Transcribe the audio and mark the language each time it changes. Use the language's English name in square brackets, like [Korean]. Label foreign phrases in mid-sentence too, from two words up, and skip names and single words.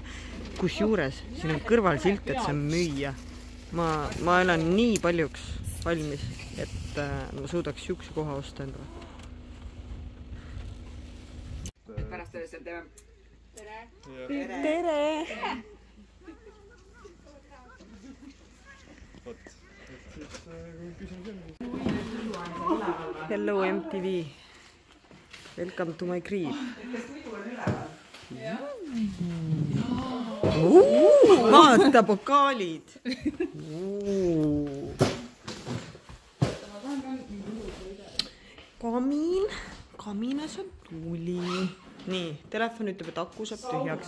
[Estonian] Kusjuures siin on kõrval silt, et see on müüa. Ma olen nii paljuks valmis, et ma suudaks siukse koha osta endale. Pärast üles teeme. Tere! Tere! [English] Hello MTV. Welcome to my crib. [Estonian] Vaata pokaalid. Kaminas on tuli. Nii, telefon ütleb, et aku saab tühjaks.